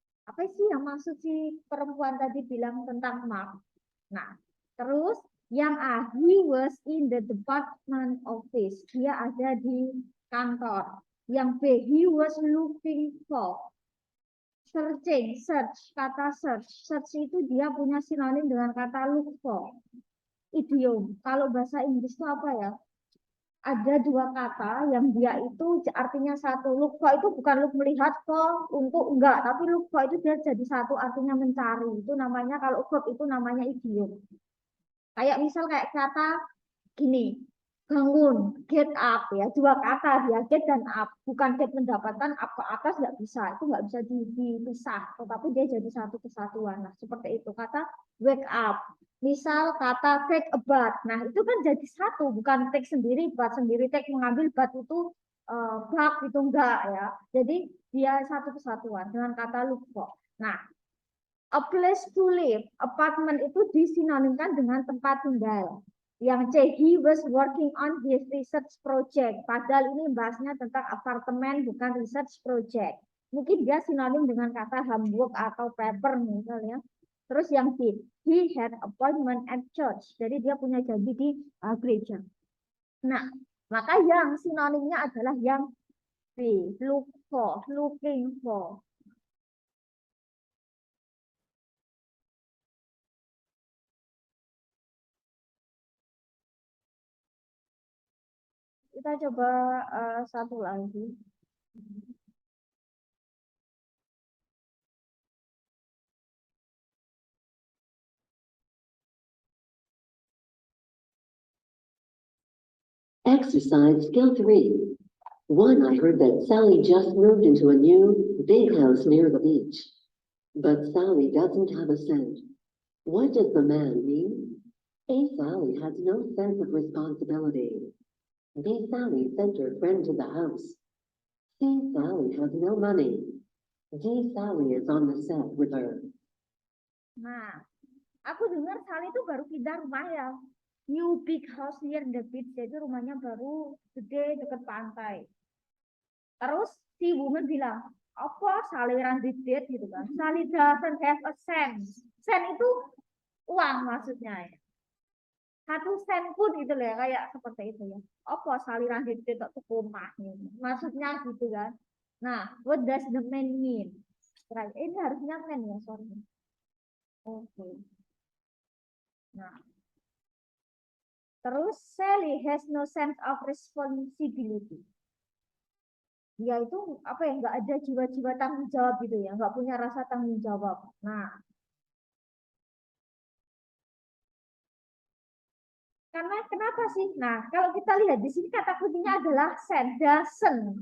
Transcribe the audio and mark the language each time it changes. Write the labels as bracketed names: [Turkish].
[Indonesian] Apa sih yang maksud si perempuan tadi bilang tentang Mark? Nah, terus yang A, [English] he was in the department office. [Indonesian] Dia ada di kantor. Yang B, [English] he was looking for. [Indonesian] Searching, search, kata search. Search itu dia punya sinonim dengan kata look for. Idiom. Kalau bahasa Inggris itu apa ya? Ada dua kata yang dia itu artinya satu. Look for itu bukan look melihat for untuk enggak, tapi look for itu dia jadi satu artinya mencari. Itu namanya kalau verb itu namanya idiom. Kayak misal kayak kata gini, bangun, get up ya, dua kata dia get dan up, bukan get mendapatkan up ke atas nggak bisa, itu nggak bisa dipisah, tetapi dia jadi satu kesatuan. Nah seperti itu kata wake up. Misal kata take a bath, nah itu kan jadi satu, bukan take sendiri, bath sendiri, take mengambil bath itu bak itu enggak ya. Jadi dia satu kesatuan dengan kata look for. Nah, a place to live, apartemen itu disinonimkan dengan tempat tinggal. Yang C, [English] he was working on his research project. [Indonesian] Padahal ini bahasnya tentang apartemen, bukan research project. Mungkin dia sinonim dengan kata homework atau paper misalnya. Terus yang D, [English] he had appointment at church. [Indonesian] Jadi dia punya janji di gereja. Nah, maka yang sinonimnya adalah yang B, look for, looking for. Kita coba satu lagi. [English] Exercise skill 3. 1. I heard that Sally just moved into a new, big house near the beach. But Sally doesn't have a cent. What does the man mean? A. Sally has no sense of responsibility. B. Sally sent her friend to the house. C. Sally has no money. D. Sally is on the set with her. [Indonesian] Nah, Aku dengar Sally itu baru pindah rumah ya. [English] New big house near the beach. [Indonesian] Jadi rumahnya baru gede dekat pantai. Terus si woman bilang, apa Sally randidit gitu kan. [English] Sally doesn't have a cent. [Indonesian] Cent itu uang maksudnya ya. 1 sen pun gitu loh ya, kayak seperti itu ya. Apa Sally randidit tak rumah gitu. Maksudnya gitu kan. Nah, [English] what does the man mean? [Indonesian] Ini harusnya man ya, sorry. Oke. [English] Nah, terus Sally has no sense of responsibility. [Indonesian] Dia itu apa ya, nggak ada jiwa-jiwa tanggung jawab gitu ya, nggak punya rasa tanggung jawab. Nah, karena kenapa sih? Nah, kalau kita lihat di sini kata kuncinya adalah doesn't.